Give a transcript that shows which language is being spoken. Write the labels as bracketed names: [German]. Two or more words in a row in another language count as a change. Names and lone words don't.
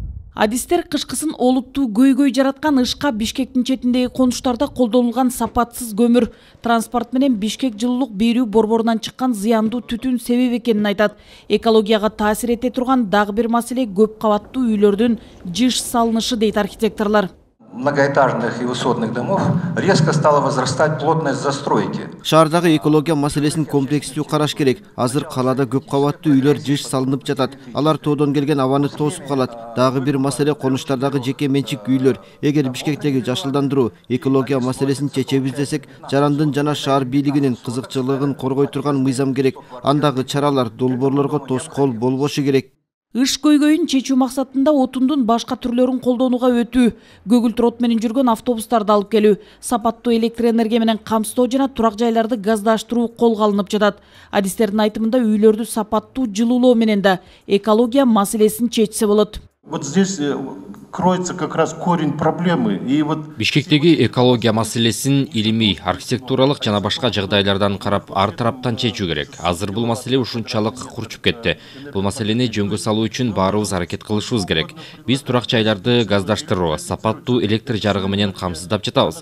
[Kyrgyz] Адистер кышкысын олуттуу көйгөй жараткан ышка Бишкектин четиндеги конуштарда колдонулган сапатсыз көмүр, транспорт менен Бишкек жылуулук берүү борборунан чыккан зыяндуу түтүн себеп экенин айтат. Экологияга таасир эте турган дагы бир маселе көп кабаттуу үйлөрдүн жыш салынышы дейт архитекторлор. [Russian] Многоэтажных и высотных домов резко стала возрастать плотность застройки. [Kyrgyz] Шаардагы экология маселесин комплекстүү караш керек. Азыр калада көп кабаттуу үйлөр жыш салынып жатат. Алар тоодон келген абаны тосуп калат. Дагы бир маселе конуштардагы жеке менчик үйлөр. Эгер Бишкектеги жашылдандыруу экология маселесин чечебиз десек, жарандын жана шаар бийлигинин кызыкчылыгын коргой турган мыйзам керек. Андагы чаралар долбоорлорго тоскоол болбошу керек. Ыш көйгөйүн чечүү максатында отундун башка түрлөрүн колдонууга өтүү, көгүлтүр от менен жүргөн автобустарды алып келүү, сапаттуу электр энергия менен камсыздоо жана турак жайларды газдаштыруу колго алынып жатат. Адистердин айтымында үйлөрдү сапаттуу жылуулоо менен да экология маселесин чечсе болот. [Russian] Вот здесь кроется как раз корень проблемы. И вот [Kyrgyz] Бишкектеги экология маселесин илимий, архитектуралык жана башка жагдайлардан карап ар тараптан чечүү керек. Азыр бул маселе ушунчалык курчуп кетти. Бул маселени жөнгө салуу үчүн баарыбыз аракет кылышыбыз керек. Биз турак жайларды газдаштыруу, сапаттуу электр жарыгы менен камсыздап жатабыз.